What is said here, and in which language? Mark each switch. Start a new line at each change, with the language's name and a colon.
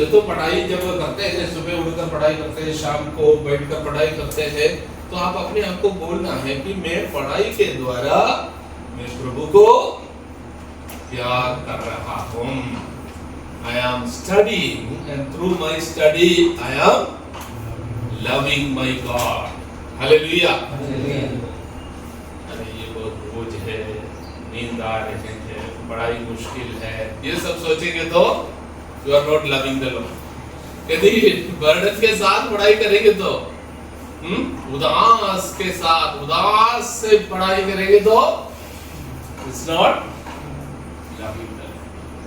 Hindi: तो पढ़ाई जब करते हैं, सुबह उठकर पढ़ाई करते हैं, शाम को बैठकर पढ़ाई करते हैं, तो आप अपने आप को बोलना है कि मैं पढ़ाई के द्वारा मैं प्रभु को प्यार कर रहा हूँ।
English: I am studying and through my study I am loving my God. Hallelujah.
Hindi: अरे ये बहुत बोझ है, नींद आ रहे हैं, पढ़ाई मुश्किल है, ये सब सोचेंगे तो
English: you are not loving the Lord।
Hindi: यदि बर्डन के साथ पढ़ाई करेंगे तो, उदास के साथ, उदास से पढ़ाई करेंगे तो
English: it's not loving the Lord।